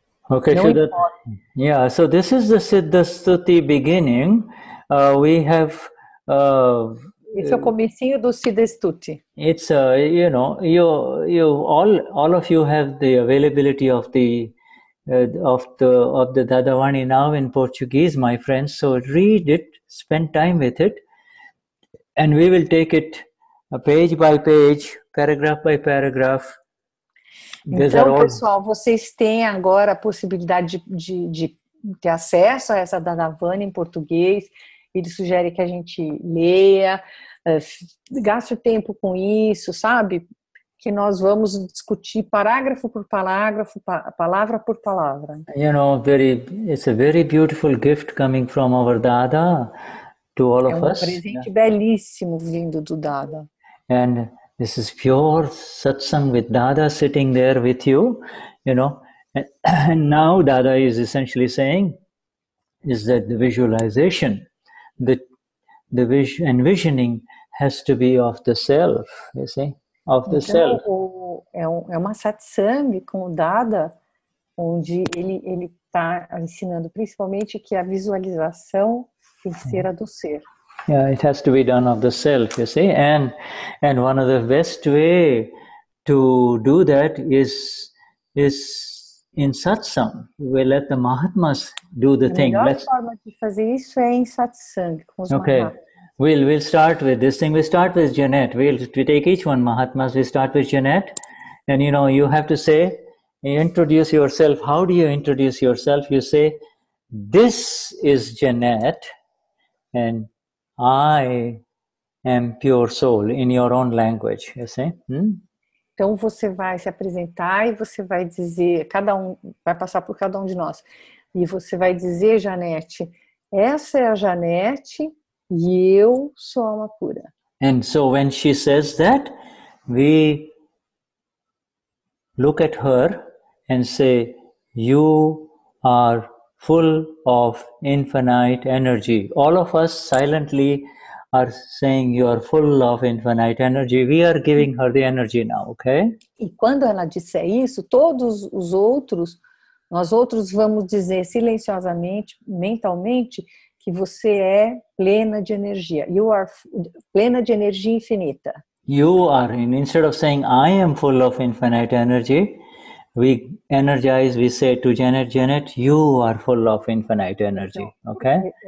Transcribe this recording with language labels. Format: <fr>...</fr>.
<en>Okay, so this is the Siddha Stuti beginning. We have...</en> <pt>Esse é o comecinho do Siddha Stuti.</pt> <en>It's, you know, all of you have the availability of the Dadavani now in Portuguese, my friends. So read it, spend time with it, and we will take it page by page, paragraph by paragraph.</en> <pt>Então, pessoal, vocês têm agora a possibilidade de ter acesso a essa Dadavana em português. Ele sugere que a gente leia, gaste o tempo com isso, sabe? Que nós vamos discutir parágrafo por parágrafo, palavra por palavra.</pt> <en>You know, it's a very beautiful gift coming from our Dada to all of us.</en> <pt>É presente belíssimo vindo do Dada.</pt> <en>And this is pure satsang with Dada sitting there with you, you know. And now Dada is essentially saying is that the visualization, the envisioning has to be of the self, you see, of the self.</en> <pt>É uma satsang com o Dada, onde ele está ensinando principalmente que a visualização tem que ser a do ser.</pt> <en>Yeah, it has to be done of the self, you see, and one of the best way to do that is in satsang. We let the Mahatmas do the thing.</en> <pt>A melhor forma de fazer isso é em satsang com os Mahatmas.</pt> <en>We'll start with this thing. We start with Janet. We take each one Mahatmas. We start with Janet, and you know you have to say, introduce yourself. How do you introduce yourself? You say, "This is Janet, and I am pure soul," in your own language, you see?</en> <pt>Então você vai se apresentar e você vai dizer, cada um vai passar por cada um de nós. E você vai dizer, Janete, essa é a Janete e eu sou alma pura.</pt> <en>And so when she says that, we look at her and say, you are full of infinite energy. All of us silently are saying you are full of infinite energy. We are giving her the energy now, okay?</en> <pt>E quando ela disser isso, todos os outros, nós outros vamos dizer silenciosamente, mentalmente, que você é plena de energia.</pt> <en>You are</en> <pt>plena de energia infinita.</pt> <en>You are, instead of saying I am full of infinite energy, we energize, we say to Janet, Janet, you are full of infinite energy, okay?</en>